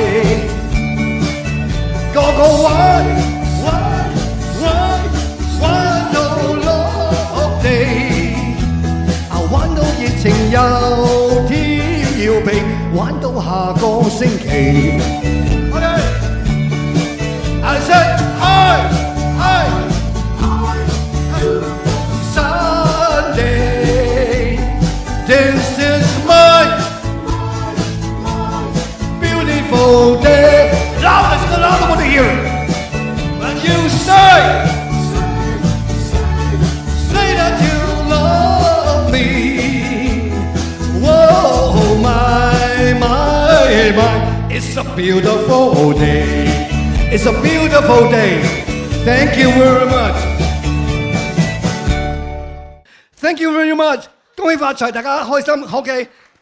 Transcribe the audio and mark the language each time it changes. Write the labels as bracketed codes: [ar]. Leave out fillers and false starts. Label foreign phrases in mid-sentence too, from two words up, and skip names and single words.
[yue] 個個玩到落地，玩到熱情又跳要皮，玩到下個星期。 [en] I said hi Sunday, this is my beautiful day. Louder, sing louder, I want to hear it. When you say that you love me, whoa, my, it's a beautiful day. It's a beautiful day. Thank you very much. Thank you very much. [yue] 恭喜發財，大家開心。OK。